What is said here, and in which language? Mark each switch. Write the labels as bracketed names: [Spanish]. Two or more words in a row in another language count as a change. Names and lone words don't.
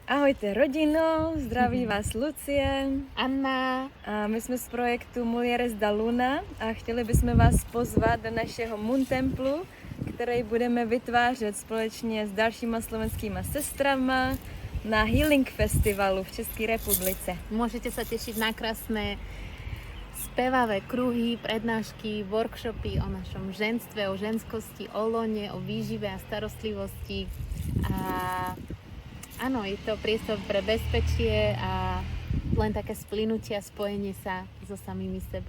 [Czech] Ahojte rodino, zdraví vás Lucie, Anna. a my jsme z projektu Mulieres da Luna a chtěli bychom vás pozvat do našeho Moon Templu, který budeme vytvářet společně s dalšíma slovenskýma sestrama na Healing Festivalu v České republice. [Slovak] Môžete sa tešiť na krásne spevavé kruhy, prednášky, workshopy o našom ženstve, o ženskosti, o lone, o výžive a starostlivosti. A áno, je to priestor pre bezpečie a len také splynutie a spojenie sa so samými sebou.